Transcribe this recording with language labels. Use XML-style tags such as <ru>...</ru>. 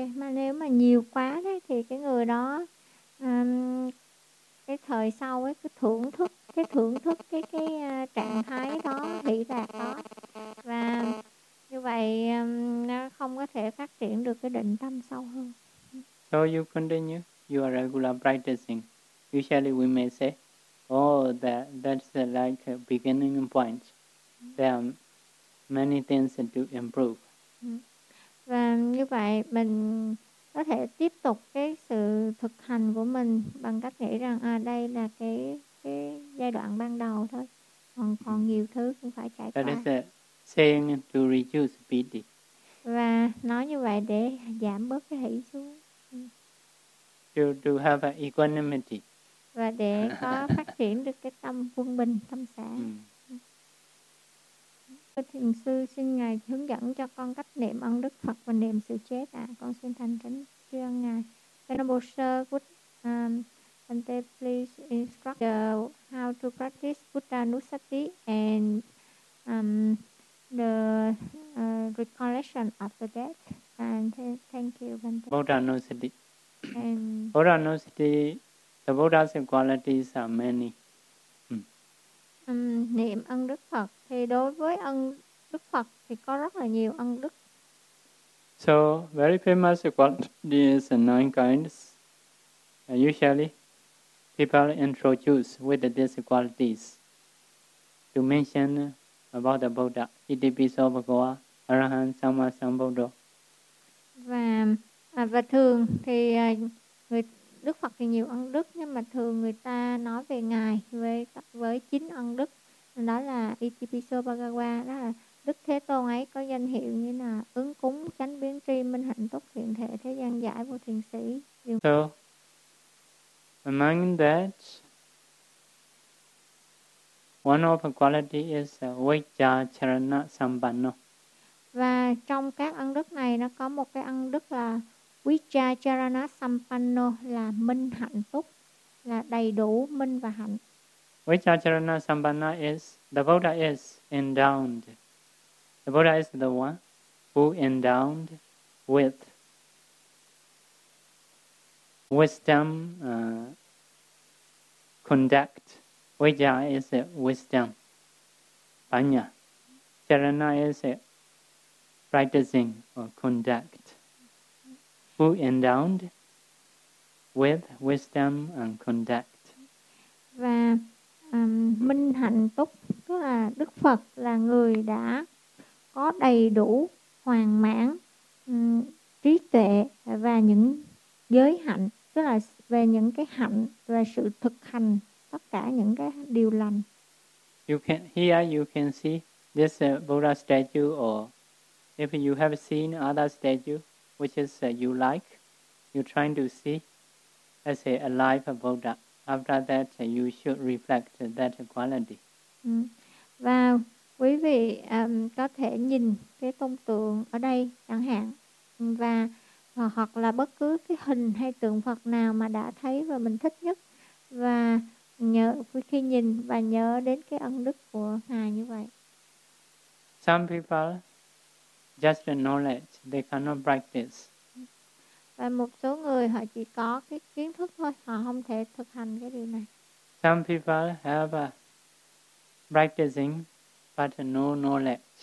<vi>Mà nếu mà nhiều quá đấy, thì cái người đó cái thời sau ấy, cái thưởng thức cái trạng thái đó, hỷ lạc đó, và như vậy nó không có thể phát triển được cái định tâm sâu hơn.</vi> <en>So you continue your regular practicing. Usually we may say, oh, that's like a beginning point. There are many things to improve.</en> <vi>Và như vậy mình có thể tiếp tục cái sự thực hành của mình bằng cách nghĩ rằng đây là cái giai đoạn ban đầu thôi, còn nhiều thứ cũng phải trải qua.</vi> <en>That is saying to reduce pity.</en> <vi>Và nói như vậy để giảm bớt cái hỷ xuống.</vi> <en>To have an equanimity.</en> <vi>Và để có phát triển được cái tâm quân bình, tâm xã. Thiền sư xin ngài hướng dẫn cho con cách niệm ơn Đức Phật và niệm sự chết ạ. Con xin thành kính tri ân ngài.</vi> <en>Venerable sir, Bante, please instruct how to practice Buddha Nusati and the recollection of the death. And thank you, Bante. Buddha Nusati. Poranosti, the Buddha's qualities are many.</en> <vi>Niệm ân Đức Phật thì đối với ân Đức Phật thì có rất là nhiều ân đức.</vi> <en>So very famous qualities and nine kinds. Usually, people introduce with these qualities to mention about the Buddha.</en> <pi>Itipiso Bhagava, Arahant Samma Sambuddho.</pi> <vi>Và thường thì người Đức Phật thì nhiều ân đức, nhưng mà thường người ta nói về ngài với chín ân đức, đó là Itipiso Bhagava, đó là Đức Thế Tôn ấy có danh hiệu như là ứng cúng, chánh biến tri, minh hạnh, túc thiện thể, thế gian giải, vô thiền sĩ.</vi> <en>So, among that, one of the quality is Vajja Charana Sampanno.</en> <vi>Và trong các ân đức này nó có một cái ân đức là Vajja Charana Sampanno, là minh hạnh túc, là đầy đủ minh và hạnh.</vi> <en>Vajja Charana Sampanno is the Buddha is endowed. The Buddha is the one who endowed with wisdom, conduct. Vajja is wisdom. Panya. Charana is practicing or conduct. Who endowed with wisdom and conduct.</en> <vi>Và minh hạnh túc, tức là Đức Phật là người đã có đầy đủ hoàn mãn trí tuệ và những giới hạnh, tức là về những cái hạnh và sự thực hành tất cả những cái điều lành.</vi> <en>You can here you can see this Buddha statue, or if you have seen other statue which is you like, you trying to see as a live Buddha. After that you should reflect that quality. Wow.</en> <vi>Quý vị có thể nhìn cái tông tượng ở đây chẳng hạn, và hoặc là bất cứ cái hình hay tượng Phật nào mà đã thấy và mình thích nhất, và nhớ khi nhìn và nhớ đến cái ân đức của ngài như vậy.</vi> <en>Some people just the knowledge, they cannot practice.</en> <vi>Và một số người họ chỉ có cái kiến thức thôi, họ không thể thực hành cái điều này.</vi> <en>Some people have practicing but no knowledge.</en>